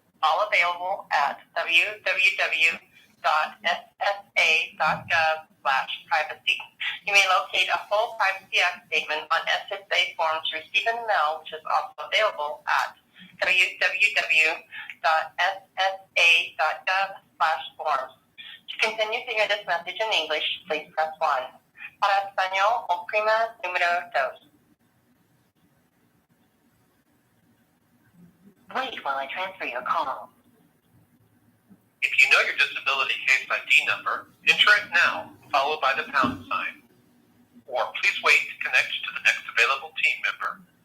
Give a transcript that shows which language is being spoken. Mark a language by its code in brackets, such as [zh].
[en] All available at www.ssa.gov/privacy. You may locate a full Privacy Act statement on SSA forms received in the mail, which is also available at www.ssa.gov/forms. To continue to hear this message in English, please press 1. [es] Para español, oprima número 2. [en] Wait while I transfer your call. If you know your disability case ID number, enter it now, followed by the pound sign. Or please wait to connect to the next available team member.